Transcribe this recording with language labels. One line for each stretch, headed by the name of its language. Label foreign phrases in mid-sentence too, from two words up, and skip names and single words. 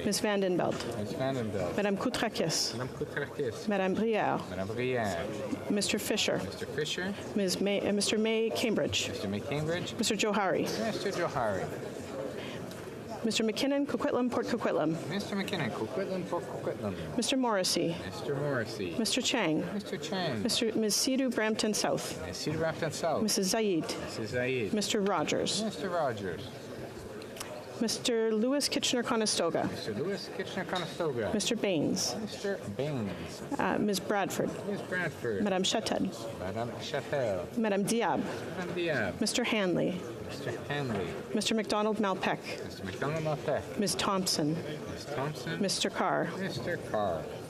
English: Ms. Vandenbelt. Ms. Vandenbelt. Madame Koutrakis. Madame Koutrakis. Madame Brière. Madame Brière. Mr. Fisher. Mr. Fisher. Mr. May Cambridge. Mr. May Cambridge. Mr. Johari. Mr. Johari. Mr. McKinnon, Coquitlam, Port Coquitlam. Mr. McKinnon, Coquitlam, Port Coquitlam. Mr. Morrissey. Mr. Morrissey. Mr. Chang. Mr. Chang. Ms. Sidhu Brampton South. Ms. Cedar Brampton South. Mrs. Zaid. Mrs. Zaid. Mr. Rogers. Mr. Rogers. Mr. Lewis Kitchener-Conestoga. Mr. Lewis Kitchener-Conestoga. Mr. Baines. Mr. Baines. Ms. Bradford. Ms. Bradford. Madame Chatel. Madame Chatel. Madame Diab. Madame Diab. Mr. Hanley. Mr. Hanley. Mr. McDonald Malpeck. Mr. McDonald Malpeck. Ms. Thompson. Ms. Thompson. Mr. Carr. Mr. Carr.